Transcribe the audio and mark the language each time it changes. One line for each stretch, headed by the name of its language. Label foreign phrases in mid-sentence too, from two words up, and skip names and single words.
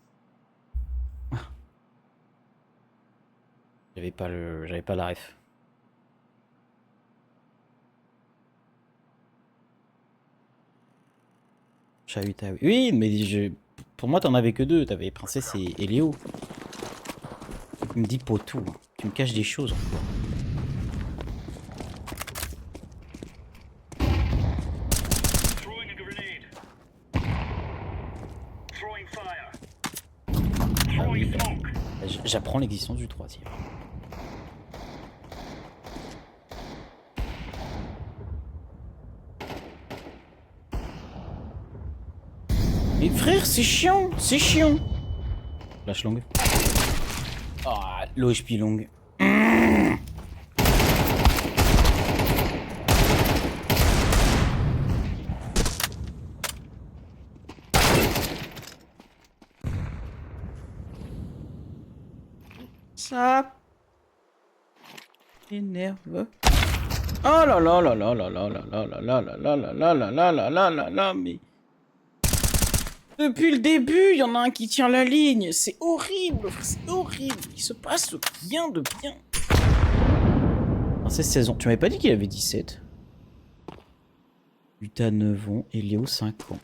French: J'avais pas la ref. Chat Utah, oui. Oui, mais pour moi, t'en avais que deux. T'avais Princesse et Léo. Tu me dis potou. Hein. Tu me caches des choses encore.
English: Throwing a grenade. Throwing fire.
French: Ah oui,
English: Throwing smoke.
French: j'apprends l'existence du troisième. Mais frère, c'est chiant, c'est chiant. Flash longue. Ah, l'OHP longue. Ça énerve. Oh là là là là là là là là là là là là là là là là là là là, mais depuis le début, il y en a un qui tient la ligne. C'est horrible, c'est horrible. Il se passe rien de bien. C'est 16 ans. Tu m'avais pas dit qu'il avait 17. Utah 9 ans et Léo 5 ans.